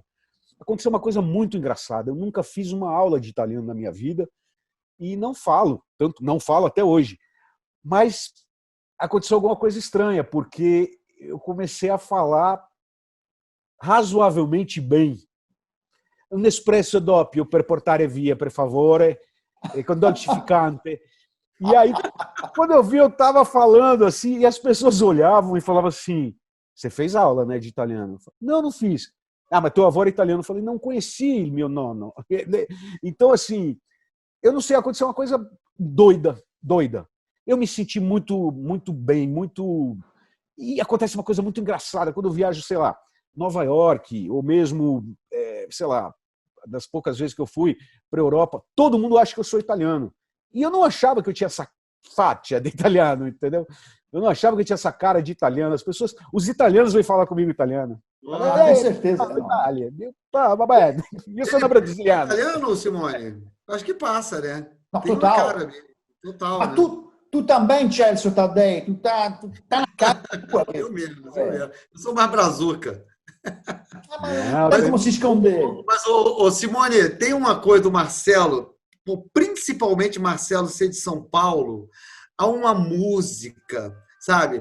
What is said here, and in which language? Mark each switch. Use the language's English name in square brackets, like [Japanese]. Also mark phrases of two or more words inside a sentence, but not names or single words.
[Portuguese] Aconteceu uma coisa muito engraçada. Eu nunca fiz uma aula de italiano na minha vida e não falo, tanto não falo até hoje. Mas aconteceu alguma coisa estranha, porque eu comecei a falar razoavelmente bem. [Italian] Um espresso doppio per portare via, per favore, con dolcificante. [Portuguese] E aí, quando eu vi, eu estava falando assim, e as pessoas olhavam e falavam assim, você fez aula, né, de italiano? Eu falei, não, não fiz. Ah, mas teu avô era italiano. Eu falei, não conheci meu nono. Então, assim, eu não sei, aconteceu uma coisa doida. Eu me senti muito bem, muito... E acontece uma coisa muito engraçada, quando eu viajo, sei lá, Nova York, ou mesmo, sei lá, das poucas vezes que eu fui para a Europa, todo mundo acha que eu sou italiano. E eu não achava que eu tinha essa fátia de italiano, entendeu? Eu não achava que eu tinha essa cara de italiano. As pessoas, os italianos vêm falar comigo italiano. Com certeza. Itália. [Italian] Io sono brasiliano. [Portuguese] Italiano, Simone? Acho que passa, né? No, Tem total. uma cara mesmo. Total, Ma né? tu também, Celso Taddei, tu tá na cara. Eu mesmo. Eu sou mais brazuca. Não tem como se esconder. Mas, Simone, tem uma coisa do Marcelo, principalmente Marcelo ser de São Paulo, há uma música, sabe?